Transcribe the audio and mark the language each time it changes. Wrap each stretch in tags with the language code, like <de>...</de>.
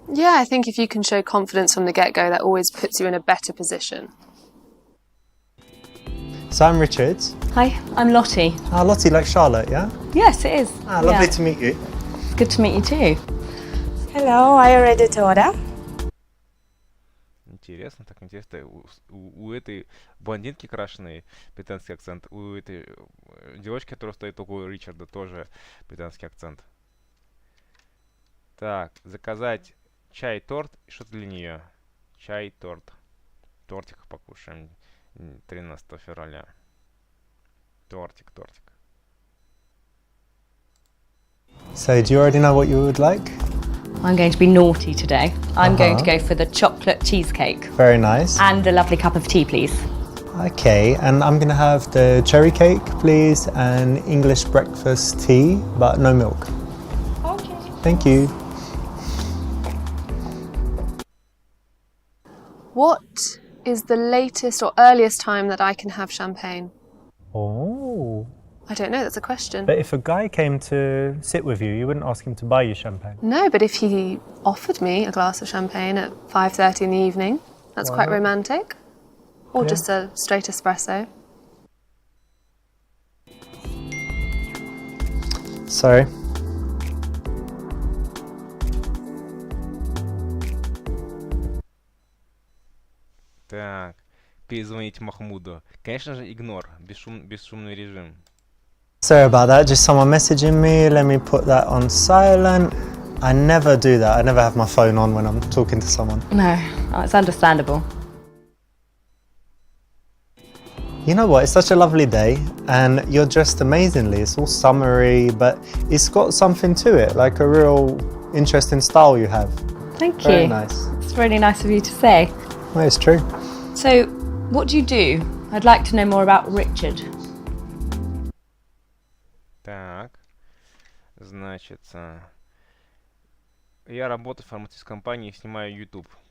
<en>Yeah, I think if you can show confidence from the get-go, that always puts you in a better position. So I'm Richard. Hi, I'm Lottie. Ah, Lottie, like Charlotte, yeah? Yes, it is. Ah, lovely to meet you. Good to meet you too. Hello, I already told her.</en> <ru>Интересно, так интересно. У этой блондинки крашеный британский акцент. У этой девочки, которая стоит около Ричарда, тоже британский акцент. Так, заказать чай, торт и что-то для нее. Чай, торт. Тортик покушаем 13 февраля. Тортик.</ru> <en>So do you already know what you would like? I'm going to be naughty today. I'm going to go for the chocolate cheesecake. Very nice. And a lovely cup of tea, please. Okay, and I'm gonna have the cherry cake, please, and English breakfast tea, but no milk. Okay. Thank you. What is the latest or earliest time that I can have champagne? Oh. I don't know, that's a question. But if a guy came to sit with you, you wouldn't ask him to buy you champagne. No, but if he offered me a glass of champagne at 5:30 in the evening, that's quite romantic. Or just a straight espresso. Sorry.</en> <ru>Так, перезвонить Махмуду. Конечно же, игнор. Бесшумный режим.</ru> <en>Sorry about that, just someone messaging me. Let me put that on silent. I never do that. I never have my phone on when I'm talking to someone. No, it's understandable. You know what, it's such a lovely day and you're dressed amazingly. It's all summery, but it's got something to it, like a real interesting style you have. Thank you. Very nice. It's really nice of you to say. Well, it's true. So, what do you do? I'd like to know more about Richard.</en> <ru>Так, значит, я работаю в фармацевтической компании и снимаю YouTube.</ru>